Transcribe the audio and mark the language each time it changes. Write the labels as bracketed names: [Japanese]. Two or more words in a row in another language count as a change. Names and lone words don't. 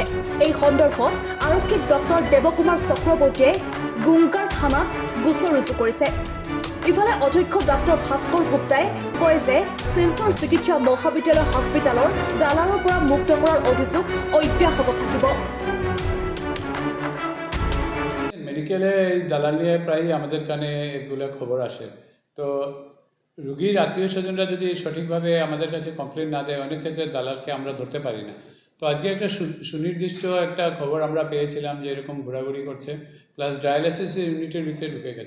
[Assamese] এই সন্দৰ্ভত আৰক্ষীক ডক্টৰ দেৱকুমাৰ চক্ৰৱৰ্তীয়ে গুংগাৰ থানাত গোচৰ ৰুজু কৰিছে। ইফালে অধ্যক্ষ ডাক্তৰ ভাস্কৰ গুপ্তাই কয় যে শিলচৰ চিকিৎসা মহাবিদ্যালয় হস্পিটেলৰ দালালৰ পৰা মুক্ত কৰাৰ অভিযোগ অব্যাহত থাকিব। [Bangla] মেডিকেলে দালালিয়ে প্রায় আমাদের কানে এগুলো খবর আসে। তো রুগীর আত্মীয় স্বজনরা যদি সঠিকভাবে আমাদের কাছে কমপ্লেন না দেয়, অনেক ক্ষেত্রে দালালকে আমরা ধরতে পারি না। তো আজকে একটা সুনির্দিষ্ট একটা খবর আমরা পেয়েছিলাম যে এরকম ঘোরাঘুরি করছে, প্লাস [English] dialysis unit's [Bangla] ভিতরে ঢুকে গেছে।